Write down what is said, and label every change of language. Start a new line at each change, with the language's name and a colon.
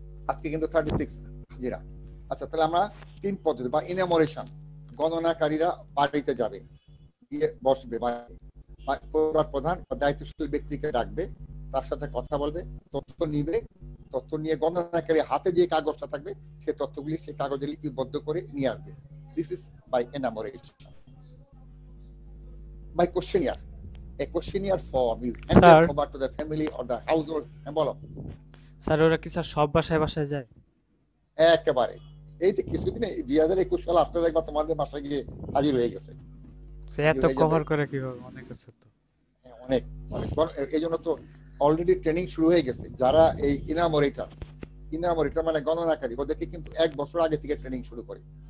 Bangla: আজকে কিন্তু 36 হাজিরা। আচ্ছা, তাহলে আমরা তিন পদ্ধতি বা ইনামোরেশন, গণনাকারীরা বাড়িতে যাবে, গিয়ে বসবে, পরিবার প্রধান বা দায়িত্বশীল ব্যক্তিকে ডাকবে, তার সাথে কথা বলবে, তথ্য নিবে, তথ্য নিয়ে গণনাকারী হাতে যে কাগজটা থাকবে সেই তথ্যগুলি সেই কাগজে লিপিবদ্ধ করে নিয়ে আসবে।
English: This is by enumeration. By questionnaire, a questionnaire form is handed over to the family or the household.
Bangla: বলো স্যার, ওরা কি স্যার সব বাসায় বাসায় যায়? একেবারে এই তো কিছুদিন 2021 সাল আসতে দেখবা তোমাদের বাসায় গিয়ে হাজির হয়ে গেছে। সে এত কভার করে কিভাবে? অনেক আছে তো, অনেক অনেক। এই জন্য তো অলরেডি ট্রেনিং শুরু হয়ে গেছে। যারা এই ইনামোরেটর মানে গণনাকারী, ওদেরকে কিন্তু 1 বছর আগে থেকে ট্রেনিং শুরু করে।